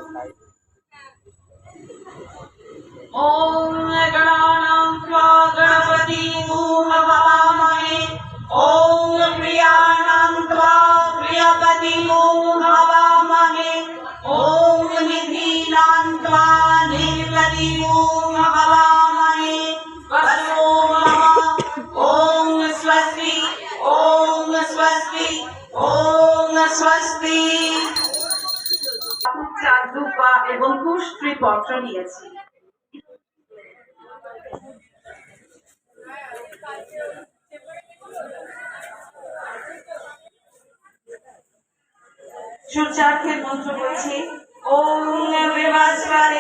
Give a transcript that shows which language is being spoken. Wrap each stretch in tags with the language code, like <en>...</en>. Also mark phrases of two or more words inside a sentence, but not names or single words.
<sa>ओम गणानां त्वा गणपतिं हवामहे ओम प्रियाणां त्वा प्रियपतिं हवामहे ओम निधीनां त्वा निधिपतिं हवामहे वसो मम। ओम स्वस्ति ओम स्वस्ति ओम स्वस्ति।</sa> <bn>চাঁদ রূপা এবং পুষ্টি পত্র নিয়েছি। সূর্যার্ঘের মন্ত্র বলছি</bn> <sa>ওম বৃহস্পতি</sa>